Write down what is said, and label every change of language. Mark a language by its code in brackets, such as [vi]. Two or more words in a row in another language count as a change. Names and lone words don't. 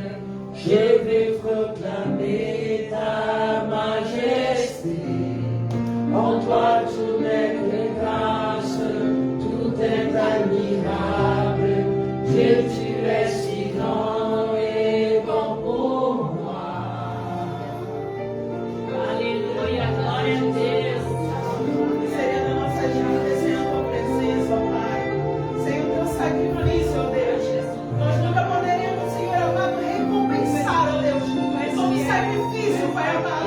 [fr] Je vais proclamer ta majesté. En toi tout n'est que grâce, tout est admirable. Dieu, tu es si grand et bon pour moi. [pt] Aleluia, glória a Deus. Seria da nossa vida sem a tua presença, ó Pai. Sem o teu sacrifício, ó Deus. Nós nunca poderíamos, Senhor amado, recompensar, ó Deus, todo sacrifício, Pai amado.